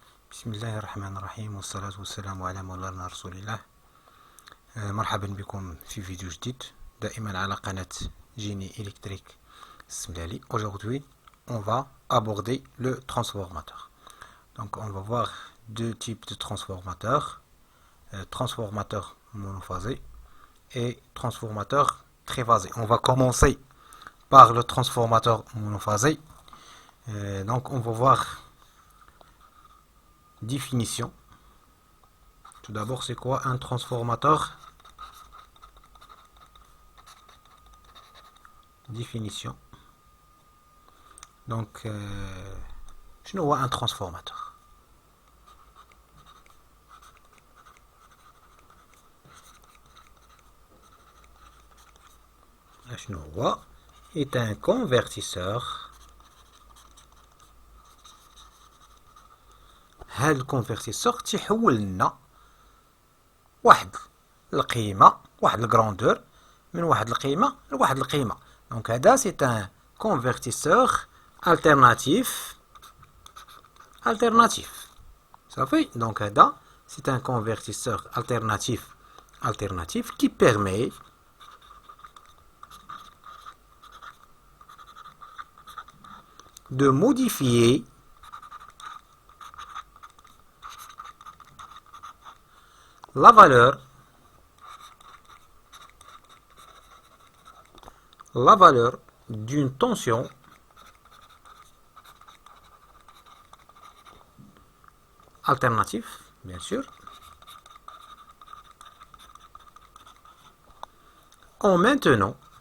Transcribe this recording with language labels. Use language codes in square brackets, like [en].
[ar] بسم الله الرحمن الرحيم والصلاة والسلام على مولانا رسول الله. مرحبا بكم في فيديو جديد دائما على قناة Génie électrique Smlali. [fr] Aujourd'hui on va aborder le transformateur. Donc on va voir deux types de transformateurs, transformateur monophasé et transformateur triphasé. On va commencer par le transformateur monophasé. Donc on va voir définition. Tout d'abord, c'est quoi un transformateur? Définition. Donc, je vois un transformateur. Je vois est un convertisseur. [ar] هذا الكونفرتيسور تيحول لنا واحد القيمة واحد الجراندور من واحد القيمة لواحد القيمة. دونك هذا سي ان كونفرتيسور التيرناتيف صافي. دونك هذا سي ان كونفرتيسور [fr] alternatif qui permet de modifier la valeur d'une tension alternative, bien sûr, en maintenant